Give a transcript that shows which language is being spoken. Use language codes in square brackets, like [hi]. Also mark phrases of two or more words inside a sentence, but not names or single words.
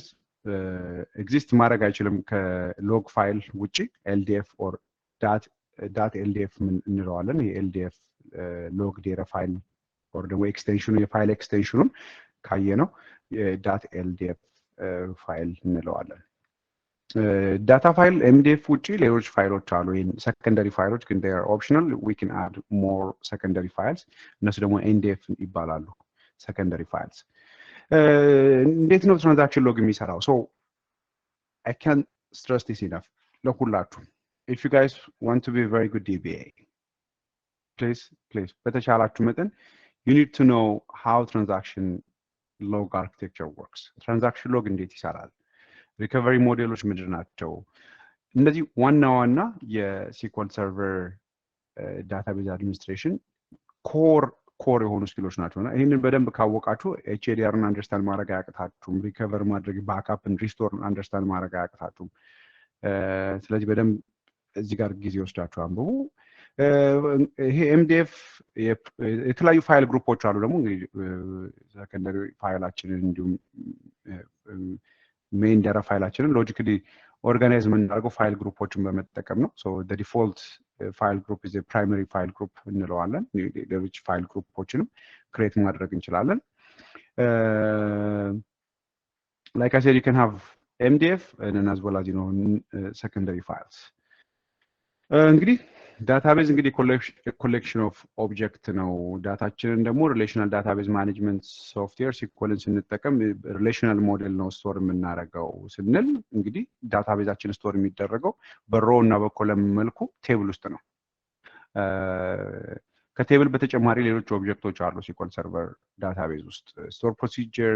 [am] ኤግዚስት ማድረግ አይችልም ከሎግ ፋይል ውጪ [en] LDF or dot LDF [am] እንለዋለን። ይሄ [en] LDF log data file or [am] ደግሞ ኤክስቴንሽኑ የፋይል ኤክስቴንሽኑን ካየነው [en] dot LDF file [am] እንለዋለን። [en] data file MDF [am] ውጪ ሌሎች ፋይሎች አሉ። ይሄን [en] secondary files [am] ግን [en] they are optional, we can add more secondary files። [am] እነሱ ደግሞ ኤንዲኤፍ ይባላሉ [en] secondary files። [am] እንዴት ነው [en] transaction log [am] የሚሰራው? [en] so I can't stress this enough ለሁላችሁ if you guys want to be a very good DBA, please [am] በተቻላችሁ መጠን [en] you need to know how transaction log architecture works። transaction log [am] እንዴት ይሰራል? [en] recovery models [am] ምንድን ናቸው? እነዚህ ዋና ዋና የ [en] SQL Server database administration core [am] የሆኑ ስኪሎች ናቸው እና ይህንን በደንብ ካወቃችሁ [en] HADR understand [am] ማድረግ አያቅታችሁም። ሪከቨር ማድረግ [en] backup restore understand [am] ማድረግ አያቅታችሁም። ስለዚህ በደንብ እዚህ ጋር ጊዜ ወስዳችሁ አንብቡ። ይሄ ኤምዲኤፍ የተለያዩ [en] file groups [am] አሉ። ደግሞ እንግዲህ ሰከንደሪ ፋይላችንን እንዲሁም [en] main data [am] ፋይላችንን [en] logically organize [am] የምናደርገው [en] file groups [am] በመጠቀም ነው [en] so the default file group is a primary file group [am] እንለዋለን ሌሎች [en] file groups create [am] ማድረግ እንችላለን [en] like I said you can have MDF and then as well as secondary files [am] እንግዲህ database እንግዲህ [en] collection of object [am] ነው ዳታችንን ደግሞ [en] relational database management software SQLን [am] ስንጠቀም [en] relational model [am] ነው ስቶር የምናደርገው ስንል እንግዲህ ዳታቤዛችን ስቶር የሚደረገው በrow እና በኮለም መልኩ ቴብል ውስጥ ነው ከቴብል በተጨማሪ ሌሎች ኦብጀክቶች አሉ [en] SQL server database [am] ውስጥ [en] store procedure